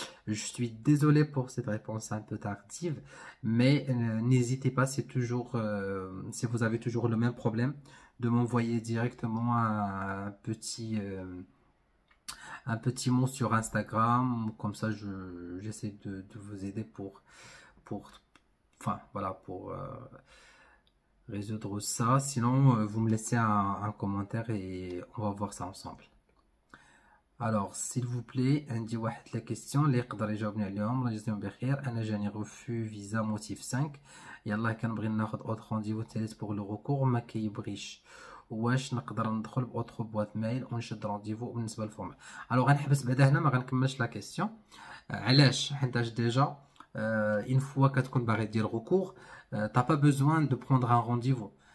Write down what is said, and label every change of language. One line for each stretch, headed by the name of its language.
French: Je suis désolé pour cette réponse un peu tardive, mais n'hésitez pas, c'est toujours, si vous avez toujours le même problème, de m'envoyer directement un petit mot sur Instagram, comme ça j'essaie de vous aider enfin voilà, pour résoudre ça. Sinon, vous me laissez un commentaire et on va voir ça ensemble. Alors, s'il vous plaît,
Arabic: عندي واحد la question اللي يقدر يجاوبني عليهم. الله يجزيهم بخير. أنا جاني
French: refus visa motif 5.
Arabic: يلا كنبغي ناخد
French: autre rendez-vous
Arabic: ثالث
French: pour le recours
Arabic: ما كيبغيش. واش نقدر ندخل بأوتر بواط مايل ونشد رونديفو بالنسبة للفورمال. ألوغ غنحبس بعدا هنا ما غنكملش لا كيسيون. علاش؟ حيتاش ديجا
French: une fois
Arabic: كتكون باغي دير
French: recours, t'as pas besoin de prendre un rendez-vous.